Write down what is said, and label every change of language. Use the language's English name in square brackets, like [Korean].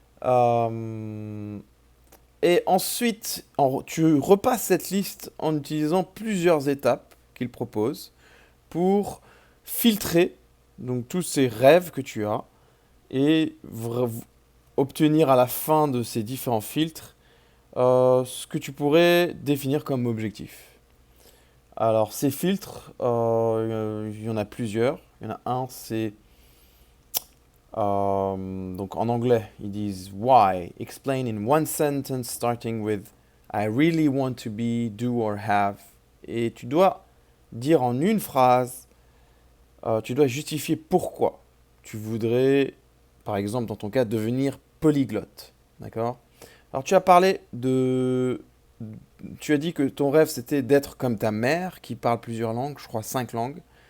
[French] Euh, Et ensuite, tu repasses cette liste en utilisant plusieurs étapes qu'il propose pour filtrer donc tous ces rêves que tu as et obtenir à la fin de ces différents filtres ce que tu pourrais définir comme objectif. Alors ces filtres, il y en a plusieurs. Il y en a un, c'est donc en anglais, ils disent why. [English] Explain in one sentence starting with I really want to be, do or have. [French] Et tu dois dire en une phrase, tu dois justifier pourquoi tu voudrais, par exemple dans ton cas, devenir polyglotte. D'accord? Alors tu as parlé de... Tu as dit que ton rêve c'était d'être comme ta mère qui parle plusieurs langues, je crois 5 langues.